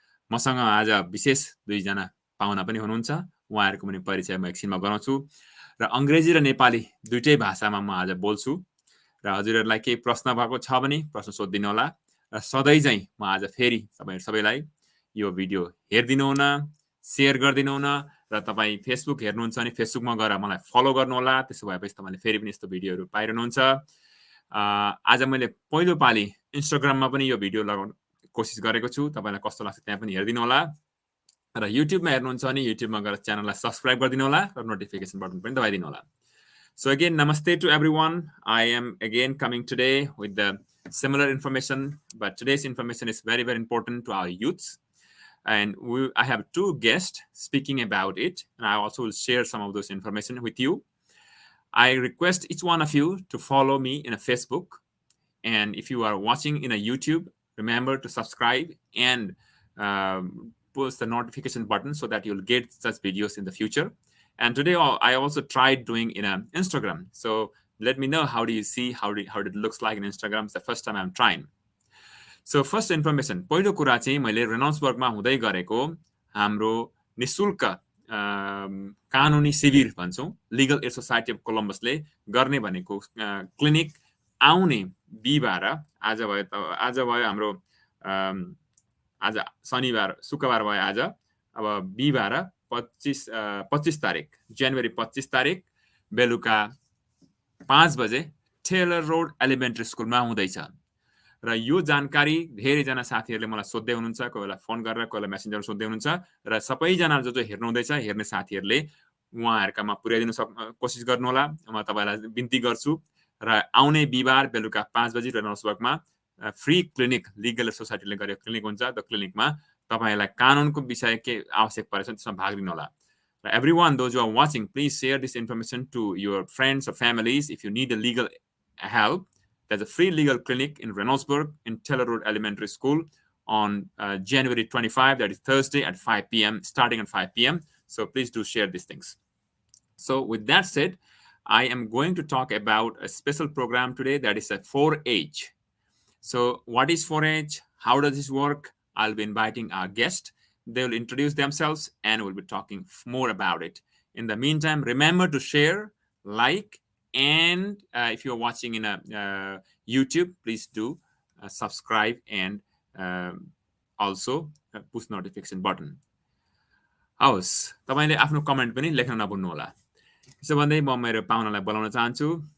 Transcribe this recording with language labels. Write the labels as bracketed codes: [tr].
[ne] मसँग आज विशेष दुईजना पाहुना पनि हुनुहुन्छ। उहाँहरूको पनि परिचय म एकछिनमा गराउँछु र अङ्ग्रेजी र नेपाली दुईटै भाषामा म आज बोल्छु र हजुरहरूलाई केही प्रश्न भएको छ भने प्रश्न सोधिदिनु होला र सधैँ चाहिँ म आज फेरि तपाईँहरू सबैलाई यो भिडियो हेरिदिनु हुन, सेयर गरिदिनु हुन र तपाईँ फेसबुक हेर्नुहुन्छ भने फेसबुकमा गएर मलाई फलो गर्नु होला। त्यसो भएपछि तपाईँले फेरि पनि यस्तो भिडियोहरू पाइरहनुहुन्छ। आज मैले पहिलोपालि इन्स्टाग्राममा पनि यो भिडियो लगाउन कोसिस गरेको छु। तपाईँलाई कस्तो लाग्छ त्यहाँ पनि हेरिदिनु होला र युट्युबमा हेर्नुहुन्छ भने युट्युबमा गएर च्यानललाई सब्सक्राइब गरिदिनु होला र नोटिफिकेसन बटन पनि दबाइदिनु होला। [en] So again, namaste to everyone. I am again coming today with the similar information, but today's information is very, very important to our youths. And I have two guests speaking about it, and I also will share some of those information with you. I request each one of you to follow me in a Facebook. And if you are watching in a YouTube, remember to subscribe and push the notification button so that you'll get such videos in the future. And today I also tried doing in an Instagram. So let me know how do you see how it looks like in Instagram. It's the first time I'm trying. So first information, [ne] पहिलो कुरा चाहिँ मैले रेनल्ड्सबर्गमा हुँदै गरेको हाम्रो निशुल्क कानुनी शिविर भन्छौँ लिगल एड सोसाइटी अफ कोलम्बसले गर्ने भनेको क्लिनिक आउने बिहिबार आज भयो हाम्रो आज शनिबार शुक्रबार भयो आज अब बिहिबार 25 तारिक जनवरी 25 तारिक बेलुका 5 बजे टेलर रोड एलिमेन्ट्री स्कुलमा हुँदैछ र यो जानकारी धेरैजना साथीहरूले मलाई सोध्दै हुनुहुन्छ, कोही बेला फोन गरेर कोही बेला मेसेन्जर सोध्दै हुनुहुन्छ र सबैजना जो हेर्नु हुँदैछ हेर्ने साथीहरूले उहाँहरूकामा पुर्याइदिनु कोसिस गर्नु होला। म तपाईँलाई बिन्ती गर्छु र आउने बिहिबार बेलुका 5 बजे रेनल्ड्सबर्गमा फ्री क्लिनिक लिगल सोसाइटीले गरेको क्लिनिक हुन्छ। त्यो क्लिनिकमा तपाईलाई कानुनको विषय के आवश्यक परेछ त्यसमा भाग लिनु होला। [en] Everyone, those who are watching, please share this information to your friends or families. If you need a legal help, there's a free legal clinic in Reynoldsburg in Taylor Road Elementary School on January 25, that is Thursday at 5 p.m., starting at 5 p.m. So please do share these things. So with that said, I am going to talk about a special program today that is a 4-H. So what is 4-H? How does this work? I'll be inviting our guest. They will introduce themselves and we'll be talking more about it. In the meantime, remember to share, like, and if you're watching in a YouTube, please do subscribe and also push notification button. [ne] हवस्, तपाईले आफ्नो comment पनि लेख्न नभुल्नु होला। यसो भन्दै म मेरो पाहुनालाई बोलाउन चाहन्छु।